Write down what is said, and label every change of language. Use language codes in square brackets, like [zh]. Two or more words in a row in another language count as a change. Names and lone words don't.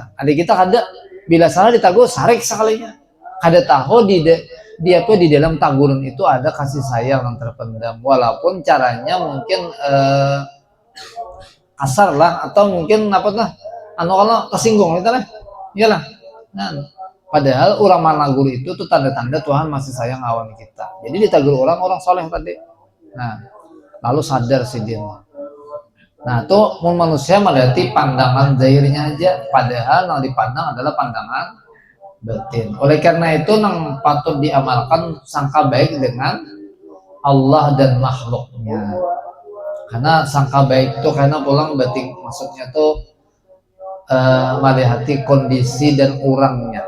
[bjn] Ada kita kada bila salah ditagur sarik sekalinya. Kada tahu di dalam taguran itu ada kasih sayang yang terpendam, walaupun caranya mungkin kasar lah, atau mungkin apa tuh kalau kesinggung itu lah, iyalah. Nah, padahal orang managur itu tuh tanda-tanda Tuhan masih sayang awan kita. Jadi ditagur orang soleh tadi. Nah, lalu sadar si dia. [id] Nah, tuh manusia melihat pandangan zahirnya aja, padahal yang dipandang adalah pandangan batin. Oleh karena itu yang patut diamalkan sangka baik dengan Allah dan makhluknya. Karena sangka baik itu karena pulang batin, maksudnya tuh melihat kondisi dan orangnya.